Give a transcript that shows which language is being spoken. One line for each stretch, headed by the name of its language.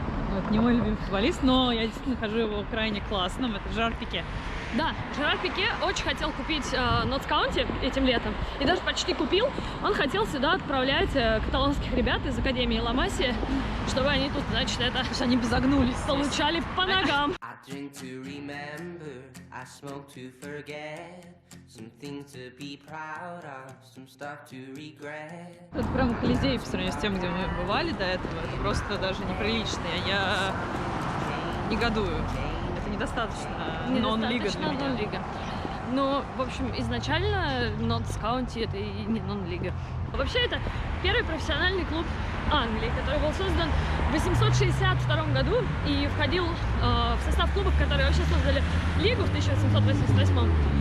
Russian: Вот, не мой любимый футболист, но я действительно нахожу его крайне классным. Это Жерар Пике. Да, Жерар Пике очень хотел купить Нотс Каунти этим летом, и даже почти купил. Он хотел сюда отправлять каталонских ребят из Академии Ла Масии, чтобы они тут, значит, это... Потому что они бы загнулись. Получали по ногам.
English: I drink to remember, I smoke to forget. Some things to be proud of, some stuff to regret.
Russian: Это прям Колизей по сравнению с тем, где мы бывали до этого. Это просто даже неприлично. Я негодую. Это недостаточно нон-лига для меня. Нон-лига. Ну, в общем, изначально Нотс Каунти это и не нон-лига. Вообще, это первый профессиональный клуб Англии, который был создан в 862 году и входил в состав клубов, которые вообще создали лигу в 1888.